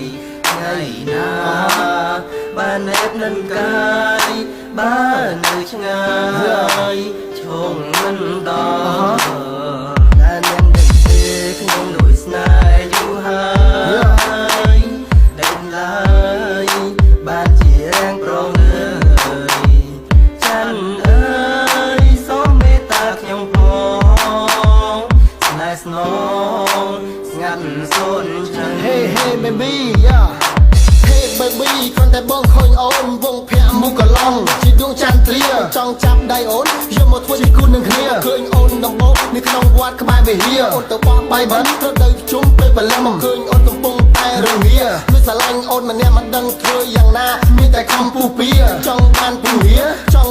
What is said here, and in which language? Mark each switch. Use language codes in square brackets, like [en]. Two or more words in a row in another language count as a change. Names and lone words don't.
[km] ថ្ងៃណាបានណែបនឹងកាយបាននៅឆ្ងាយឈងមិនដល់តែនាងដឹងទេខ្ញុំលួចស្នេហ៍យូរហើយតែឡើយបានជារាំងប្រងច័ន្ទអើយសូមមេត្តាខ្ញុំផងស្នេហ៍ស្នងស្ងាត់សូនចឹង [en] Hey hey baby yeah Hey baby [km] គ្រាន់តែបងឃើញអូនវងភ័ក្រមុខកឡងជាដួងច័ន្ទត្រាចង់ចាប់ដៃអូនយកមកធ្វើជាគូនឹងគ្នាឃើញអូនដំបូងនៅក្នុងវត្តក្បែរវិហារអូនទៅបោះ បាយបិណ្ឌត្រូវទៅជុំពេលបលឹមឃើញអូនកំពុងតែរងាលួចស្រឡាញ់អូនម្នាក់មិនដឹងធ្វើយ៉ាងណាមានតែខំពុះពៀចង់បានពុះរាចង់